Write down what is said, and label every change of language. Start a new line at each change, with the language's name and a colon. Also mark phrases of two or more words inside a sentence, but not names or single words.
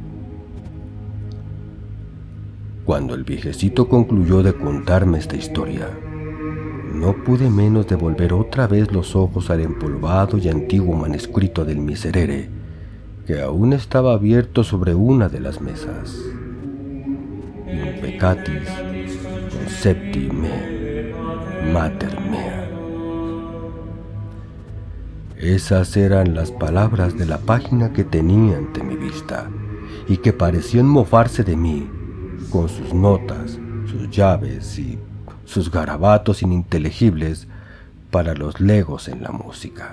Spanish: Cuando el viejecito concluyó de contarme esta historia, no pude menos de volver otra vez los ojos al empolvado y antiguo manuscrito del miserere, que aún estaba abierto sobre una de las mesas.
Latin: In peccatis concepti me, mater mea.
Spanish: Esas eran las palabras de la página que tenía ante mi vista y que parecían mofarse de mí, con sus notas, sus llaves y sus garabatos ininteligibles para los legos en la música.